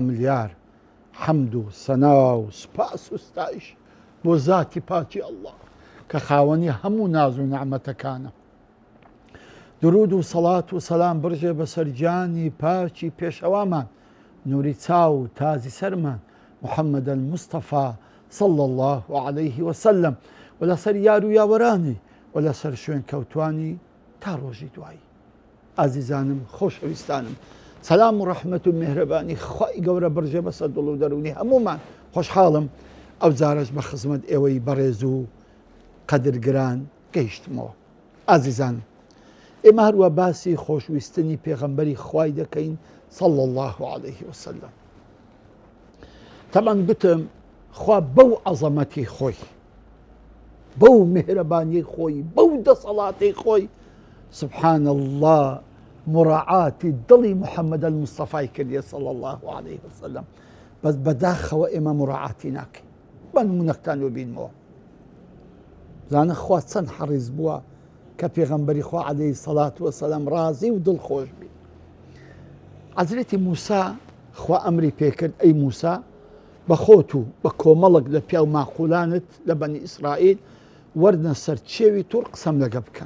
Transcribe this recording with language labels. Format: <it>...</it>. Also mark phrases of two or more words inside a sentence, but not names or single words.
<ckb>ملیار حەمد و سەنا و سوپاس و ستایش بۆ زاتی پاکی ئەڵڵا کە خاوەنی هەموو ناز و نەعمەتەکانە. درود و سەڵات و سەلام بڕژێ بەسەر گیانی پاکی پێشەوامان نووری چاو و تازی سەرمان محەممەد المستەفا</ckb> <ar>صلى الله عليه وسلم</ar> <ckb>و لەسەر یار و یاوەرانی و لەسەر شوێن کەوتوانی تا ڕۆژی دوایی. ئازیزانم خۆشەویستانم، سەلام و ڕەحمەت و میهرەبانی خوای گەورە بڕژێ بەسەر دڵ و دەرونی هەموومان. خۆشحاڵم ئەو جارەش بە خزمەت ئێوەی بەڕێز و قەدرگران گەیشتمەوە. ئازیزانم، ئێمە هەروە باسی خۆشویستنی پێغەمبەری خوای دەکەین</ckb> <ar>صلى الله عليه وسلم.</ar> <ckb>تەمان گوتم خوا بەو عەزەمەتی خۆی، بەو میهرەبانی خۆی، بەو دەسەڵاتی خۆی</ckb> <ar>سبحان الله</ar> <ckb>مراعاتی دڵی محەممەد المستەفای کردیە</ckb> <ar>صلى الله عليه وسلم.</ar> <ckb>بەس بەداخەوە ئێمە مراعاتی ناکەین. بە نمونەکتان ببینەوە. زانە خوا چەند حەریص بووە کە پێغەمبەری خوا</ckb> <ar>عەلەیهی سەڵات وەسەلام</ar> <ckb>ڕازی و دڵخۆش بێت. حەزرەتی موسا خوا ئەمری پێکرد ئەی موسا بە خۆت و بە کۆمەڵک لە پیاو ماقولانت لە بەنی ئیسرائیل وەرنە سەر چێوی توور قسەم لەگە بکەن.</ckb>